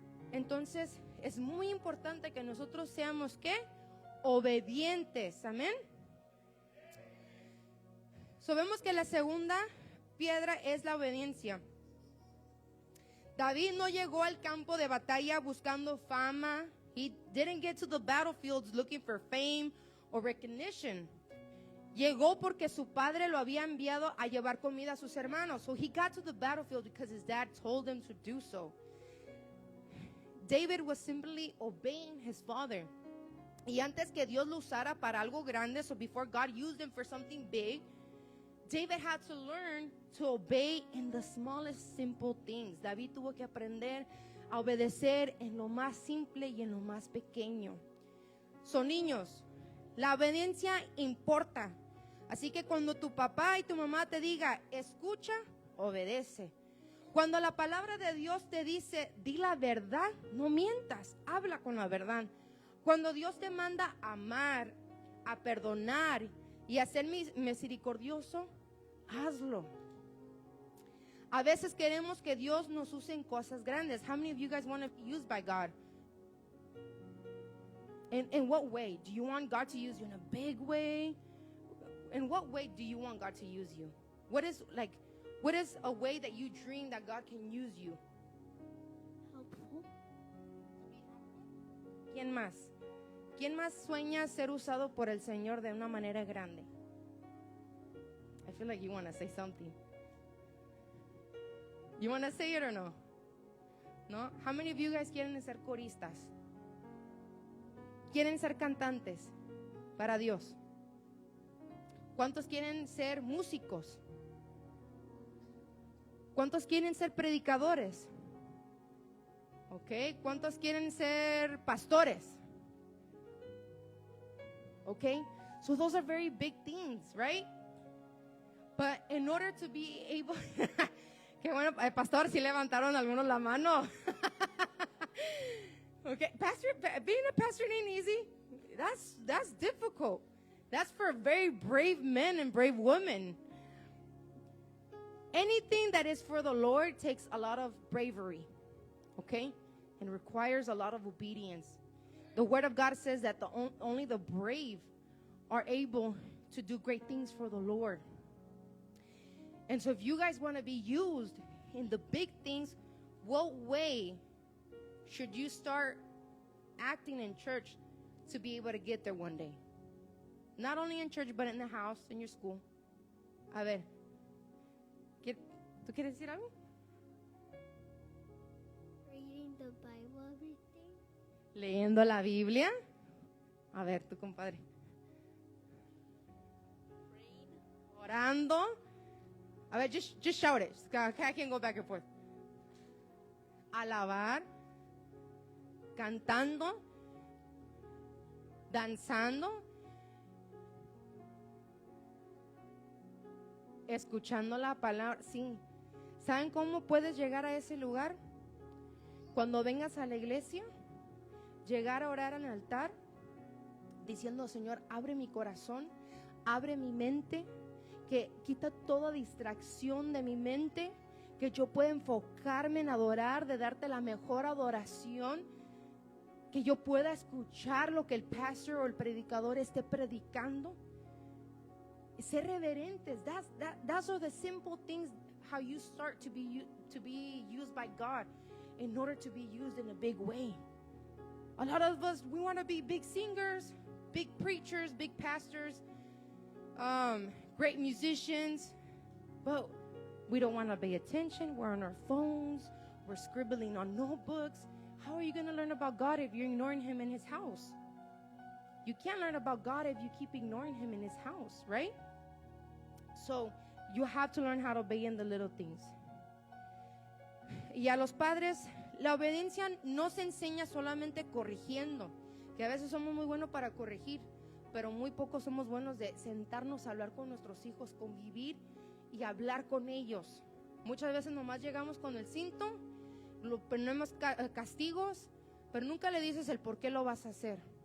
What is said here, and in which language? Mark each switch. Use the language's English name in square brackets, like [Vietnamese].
[Spanish] Entonces es muy importante que nosotros seamos, ¿qué? Obedientes, amén. Sabemos que la segunda piedra es la obediencia. David no llegó al campo de batalla buscando fama. [English] He didn't get to the battlefields looking for fame or recognition. [Spanish] Llegó porque su padre lo había enviado a llevar comida a sus hermanos. [English] So he got to the battlefield because his dad told him to do so. David was simply obeying his father. [Spanish] Y antes que Dios lo usara para algo grande, [English] so before God used him for something big, David had to learn to obey in the smallest simple things. [Spanish] David tuvo que aprender a obedecer en lo más simple y en lo más pequeño. Son niños, la obediencia importa. Así que cuando tu papá y tu mamá te diga, escucha, obedece. Cuando la palabra de Dios te dice, di la verdad, no mientas, habla con la verdad. Cuando Dios te manda a amar, a perdonar y a ser misericordioso, hazlo. A veces queremos que Dios nos use en cosas grandes. [English] How many of you guys want to be used by God? In what way? Do you want God to use you in a big way? In what way do you want God to use you? What is a way that you dream that God can use you? Helpful. [Spanish] ¿Quién más? ¿Quién más sueña ser usado por el Señor de una manera grande? [English] I feel like you want to say something. You want to say it or no? No? How many of you guys [Spanish] quieren ser coristas? ¿Quieren ser cantantes para Dios? ¿Cuántos quieren ser músicos? ¿Cuántos quieren ser predicadores? ¿Ok? ¿Cuántos quieren ser pastores? ¿Ok? [English] So those are very big things, right? But in order to be able... [Spanish] Qué bueno, pastor, si levantaron algunos la mano. [English] Okay, pastor, being a pastor ain't easy. That's difficult. That's for very brave men and brave women. Anything that is for the Lord takes a lot of bravery, okay? And requires a lot of obedience. The Word of God says that only the brave are able to do great things for the Lord. And so if you guys want to be used in the big things, what way should you start acting in church to be able to get there one day? Not only in church, but in the house, in your school. [Spanish] A ver, ¿tú quieres decir algo? [English] Reading the Bible every day. [Spanish] Leyendo la Biblia. A ver, tu compadre. Orando. A ver, [English] just shout it. I can't go back and forth. [Spanish] Alabar. Cantando. Danzando. Escuchando la palabra. Sí. ¿Saben cómo puedes llegar a ese lugar? Cuando vengas a la iglesia, llegar a orar en el altar, diciendo, Señor, abre mi corazón, abre mi mente, que quita toda distracción de mi mente, que yo pueda enfocarme en adorar, de darte la mejor adoración, que yo pueda escuchar lo que el pastor o el predicador esté predicando. Ser reverentes. [English] Those are the simple things how you start to be used by God in order to be used in a big way. A lot of us, we want to be big singers, big preachers, big pastors, great musicians, but we don't want to pay attention. We're on our phones. We're scribbling on notebooks. How are you going to learn about God if you're ignoring Him in His house? You can't learn about God if you keep ignoring Him in His house, right? So you have to learn how to obey in the little things. [Spanish] Y a los padres, la obediencia no se enseña solamente corrigiendo, que a veces somos muy buenos para corregir, pero muy pocos somos buenos de sentarnos a hablar con nuestros hijos, convivir y hablar con ellos. Muchas veces nomás llegamos con el cinto, ponemos castigos, pero nunca le dices el por qué lo vas a hacer.